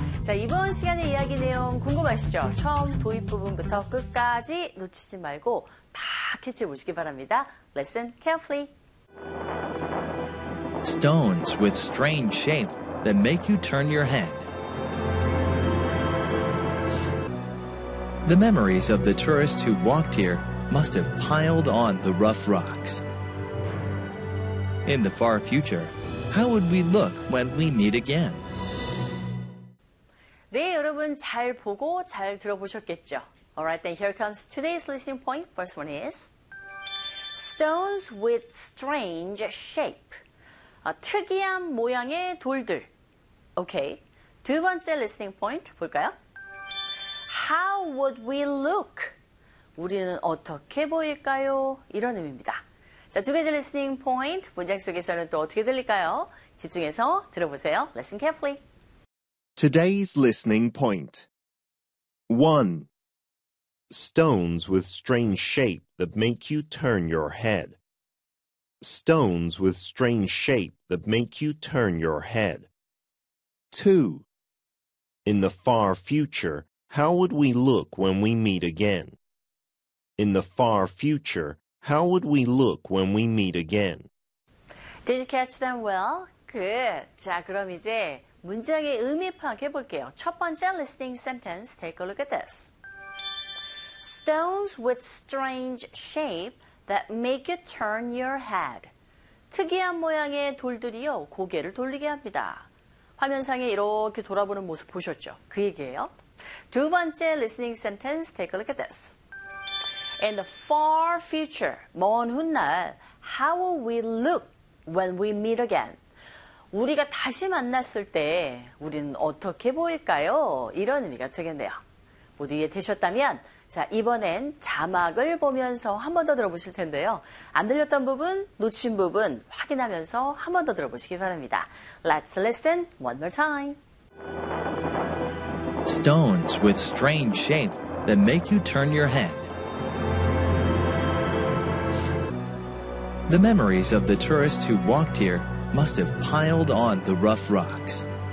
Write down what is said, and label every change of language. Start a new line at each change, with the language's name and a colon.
Korean: 자, 이번 시간의 이야기 내용 궁금하시죠? 처음 도입 부분부터 끝까지 놓치지 말고 다 캐치해 보시기 바랍니다.
English: Listen carefully. Stones with strange shape that make you turn your head. The memories of the tourists who walked here must have piled on the rough rocks. In the far future, how would we look when we meet again?
Korean: 네, 여러분 잘 보고 잘 들어보셨겠죠?
English: Alright, then here comes today's listening point. First one is stones with strange shape.
Korean: 아, 특이한 모양의 돌들. Okay, 두 번째 listening point 볼까요?
English: How would we look?
Korean: 우리는 어떻게 보일까요? 이런 의미입니다. 자, 두 가지 listening point. 문장 속에서는 또 어떻게 들릴까요? 집중해서 들어보세요.
English: Listen carefully. Today's listening point. 1. Stones with strange shape that make you turn your head. Stones with strange shape that make you turn your head. 2. In the far future, how would we look when we meet again? In the far future, how would we look when we meet again? Did you catch them well? Good.
Korean: 자, 그럼 이제 문장의 의미 파악해 볼게요. 첫 번째
English: listening sentence, take a look at this. Stones with strange shape that make you turn your head.
Korean: 특이한 모양의 돌들이요, 고개를 돌리게 합니다. 화면상에 이렇게 돌아보는 모습 보셨죠? 그 얘기예요. 두 번째
English: listening sentence, take a look at this. In the far future,
Korean: 먼 훗날,
English: how will we look when we meet again?
Korean: 우리가 다시 만났을 때 우리는 어떻게 보일까요? 이런 의미가 되겠네요. 모두 이해되셨다면, 자 이번엔 자막을 보면서 한 번 더 들어보실 텐데요. 안 들렸던 부분, 놓친 부분 확인하면서 한 번 더 들어보시기 바랍니다.
English: Let's listen one more time. Stones with strange shape that make you turn your head. The memories of the tourists who walked here must have piled on the rough rocks.